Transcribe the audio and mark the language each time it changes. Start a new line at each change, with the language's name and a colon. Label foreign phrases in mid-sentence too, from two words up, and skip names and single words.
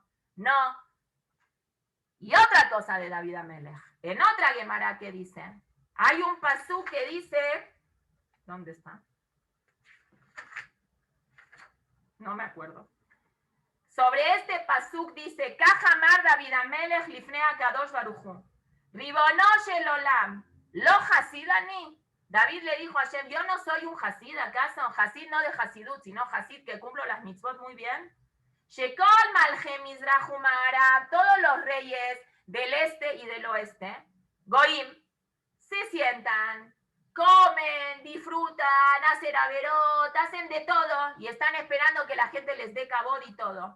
Spanish: No. Y otra cosa de David Amelech, en otra Gemara que dice, hay un pasuk que dice, ¿dónde está? No me acuerdo. Sobre este pasuk dice,
Hebrew: כשאמר דוד המלך לפני הקדוש ברוך הוא, ריבונו של עולם, לא חסיד אני.
Spanish: David le dijo a Hashem, yo no soy un hasid, ¿acaso? Hasid no de hasidut, sino hasid que cumplo las mitzvot muy bien.
Hebrew: שכל מלכי מזרח ומערב,
Spanish: todos los reyes del este y del oeste, Goim, se sientan, comen, disfrutan, hacen averot, hacen de todo y están esperando que la gente les dé cabod y todo.